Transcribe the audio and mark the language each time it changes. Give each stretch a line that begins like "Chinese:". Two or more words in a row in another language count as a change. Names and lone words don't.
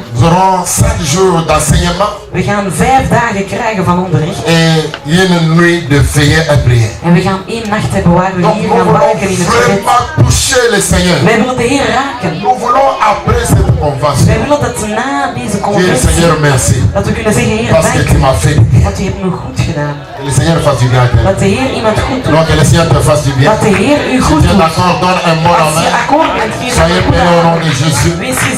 French: Nous aurons 5 jours d'enseignement
Dutch: We gaan 5 dagen krijgen van onderricht.
French: et une nuit de veillée et prière.
Dutch: En we gaan 1 nacht hebben waar we
French: Donc
Dutch: hier
French: nous
Dutch: gaan
French: voulons
Dutch: waken in het gebed.
French: vraiment toucher le Seigneur.
Dutch: Wij willen de Heer raken.
French: Nous voulons après cette convention
Dutch: Wij willen dat na deze
French: dire
Dutch: conferentie,
French: Seigneur merci
Dutch: dat we kunnen zeggen, Heer,
French: parce que
Dutch: dank
French: tu
Dutch: u,
French: m'as fait du bien.
Dutch: want u hebt me goed gedaan.
French: Que le Seigneur fasse du bien à quelqu'un.
Dutch: Dat de Heer iemand goed doet.
French: Donc que le Seigneur te fasse du bien.
Dutch: Dat de Heer u
French: Si
Dutch: goed
French: tu es
Dutch: doet.
French: d'accord, donne un mot
Dutch: Als je
French: amen.
Dutch: akkoord bent, geef
French: Soyez
Dutch: een goed
French: bénis au nom
Dutch: aan.
French: de Jésus.
Dutch: Wees